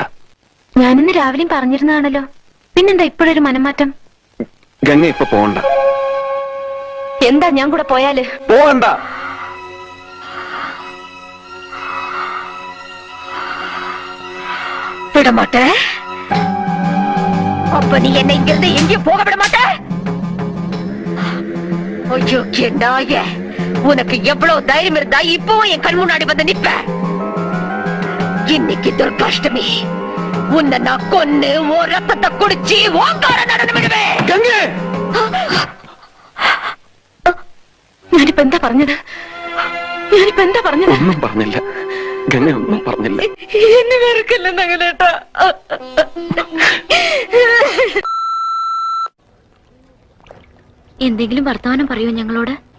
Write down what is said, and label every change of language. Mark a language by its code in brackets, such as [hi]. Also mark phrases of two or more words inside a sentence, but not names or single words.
[ml] ഞാനിന്ന് രാവിലെയും പറഞ്ഞിരുന്നാണല്ലോ, പിന്നെന്താ ഇപ്പോഴൊരു മനംമാറ്റം? ഗംഗ ഇപ്പൊ പോണ്ട. എന്താ ഞാൻ കൂടെ പോയാല്? പോകണ്ട. [ta] വിടമാട്ടെ. அப்ப நீ என்னை இங்கிருந்து எங்கேயும் போக விட மாட்ட. ஐயோ நாய, உனக்கு எவ்வளவு தைரியம் இருந்தா இப்பவும் என் கண் முன்னாடி வந்து நிப்ப? இன்னைக்கு துர்காஷ்டமி, உன்னை நான் கொன்னு ஓ ரத்தத்தை குடிச்சு ஓங்கார நடனம் விடுவேன். [ml] ഞാനിപ്പോ എന്താ പറഞ്ഞത്? ഒന്നും പറഞ്ഞില്ല ഗംഗ, ഒന്നും പറഞ്ഞില്ല. എന്നെ വെറുക്കല്ല നഗലേട്ടാ. എന്തെങ്കിലും വർത്തമാനം പറയൂ ഞങ്ങളോട്.